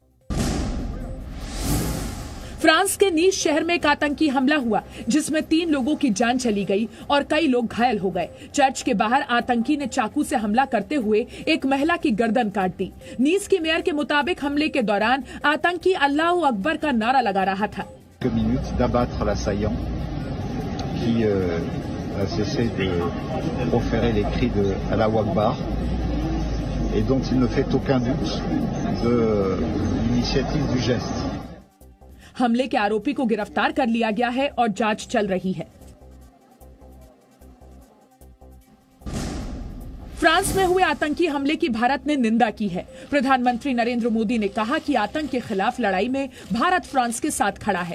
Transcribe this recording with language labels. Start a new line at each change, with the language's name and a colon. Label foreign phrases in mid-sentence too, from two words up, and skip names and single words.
Hindi: फ्रांस के नीस शहर में एक आतंकी हमला हुआ जिसमें 3 लोगों की जान चली गई और कई लोग घायल हो गए। चर्च के बाहर आतंकी ने चाकू से हमला करते हुए एक महिला की गर्दन काट दी। नीस की मेयर के मुताबिक हमले के दौरान आतंकी
Arabic: الله أكبر
Hindi: का नारा लगा रहा था।
French: d'abattre l'assaillant qui a cessé de proférer les cris de Allahu Akbar et dont il ne fait aucun doute de l'initiative du geste.
Hindi: हमले के आरोपी को गिरफ्तार कर लिया गया है और जांच चल रही है। फ्रांस में हुए आतंकी हमले की भारत ने निंदा की है। प्रधानमंत्री नरेंद्र मोदी ने कहा कि आतंक के खिलाफ लड़ाई में भारत फ्रांस के साथ खड़ा है।